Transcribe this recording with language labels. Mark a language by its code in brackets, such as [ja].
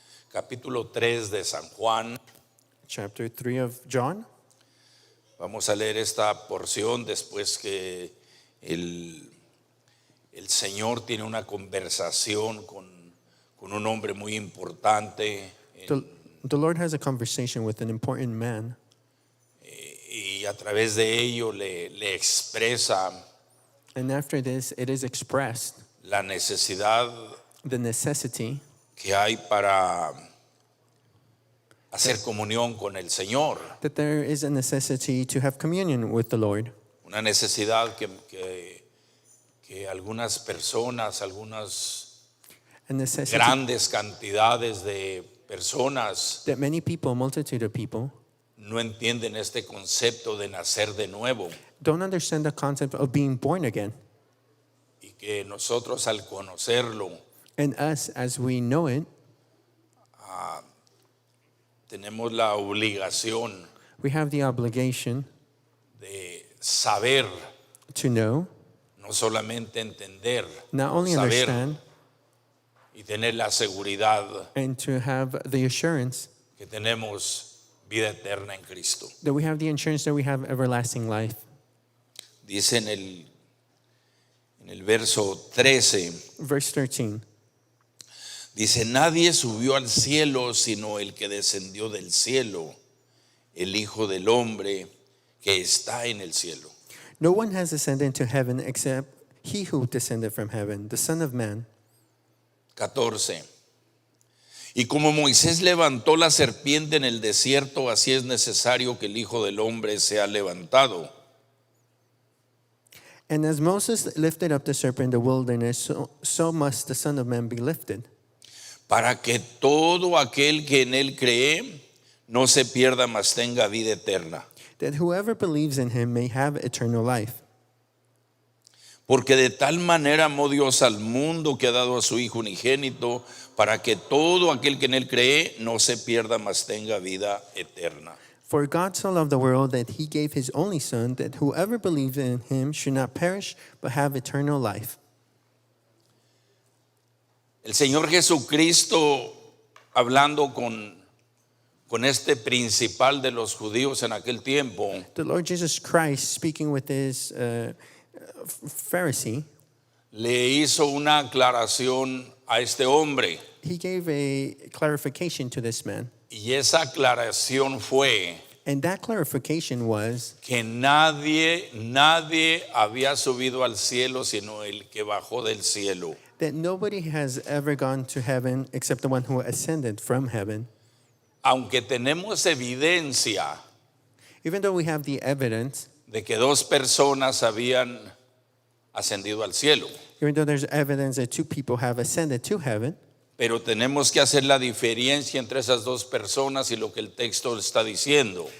[es] Capítulo 3 de San Juan. [en] Chapter 3 of John. [es] Vamos a leer esta porción después que el Señor tiene una conversación con un hombre muy importante. [en] The Lord has a conversation with an important man, [es] Y a través de ello le expresa [en] and after this, it is expressed [es] la necesidad [en] the necessity [es] que hay para hacer comunión con el Señor. [en] That there is a necessity to have communion with the Lord. [es] Una necesidad que algunas personas, algunas [en] A necessity [es] grandes cantidades de personas [en] that many people, a multitude of people, [es] no entienden este concepto de nacer de nuevo, [en] don't understand the concept of being born again. [es] y que nosotros al conocerlo [en] And us, as we know it, [es] tenemos la obligación [en] we have the obligation [es] de saber, [en] to know, [es] no solamente entender, [en] not only [es] saber [en] understand, [es] y tener la seguridad [en] and to have the assurance [es] que tenemos vida eterna en Cristo. [en] that we have the assurance that we have everlasting life. [es] Dice en el verso 13, [en] Verse 13. [es] dice, nadie subió al cielo sino el que descendió del cielo, el Hijo del Hombre que está en el cielo. [en] No one has ascended into heaven except he who descended from heaven, the Son of Man. [es] 14. Y como Moisés levantó la serpiente en el desierto, así es necesario que el Hijo del Hombre sea levantado, [en] And as Moses lifted up the serpent in the wilderness, so must the Son of Man be lifted, [es] para que todo aquel que en él cree no se pierda, mas tenga vida eterna. [en] that whoever believes in him may have eternal life. [es] Porque de tal manera amó Dios al mundo que ha dado a su Hijo unigénito, para que todo aquel que en él cree no se pierda, mas tenga vida eterna. [en] For God so loved the world that he gave his only Son, that whoever believes in him should not perish, but have eternal life. [es] El Señor Jesucristo, hablando con este principal de los judíos en aquel tiempo, [en] The Lord Jesus Christ, speaking with his Pharisee, [es] le hizo una aclaración a este hombre. [en] he gave a clarification to this man. [es] Y esa aclaración fue [en] And that clarification was [es] que nadie había subido al cielo sino el que bajó del cielo. [en] that nobody has ever gone to heaven except the one who ascended from heaven. [es] Aunque tenemos evidencia [en] Even though we have the evidence, [es] de que dos personas habían ascendido al cielo, [en] even though there's evidence that two people have ascended to heaven, [es] pero tenemos que hacer la diferencia entre esas dos personas y lo que el texto está diciendo.